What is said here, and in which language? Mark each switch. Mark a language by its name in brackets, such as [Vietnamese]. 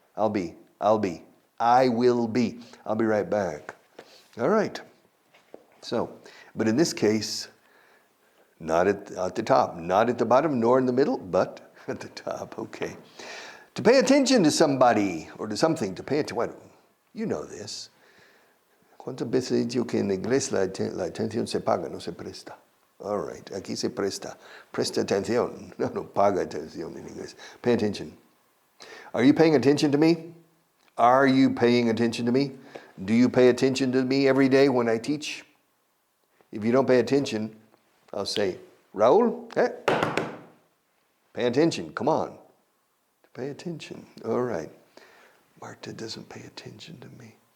[English] I will be. I'll be right back. All right. So, but in this case, not at the top, not at the bottom, nor in the middle, but at the top. Okay. To pay attention to somebody or to something, to pay attention. Well, you know this. [Spanish] ¿Cuántas veces he dicho que en inglés la atención se paga, no se presta? [English] All right. [Spanish] Aquí se presta. Presta atención. No paga atención en inglés. [English] Pay attention. Are you paying attention to me? Are you paying attention to me? Do you pay attention to me every day when I teach? If you don't pay attention, I'll say, Raúl, hey, pay attention, come on. Pay attention, all right. Marta doesn't pay attention to me.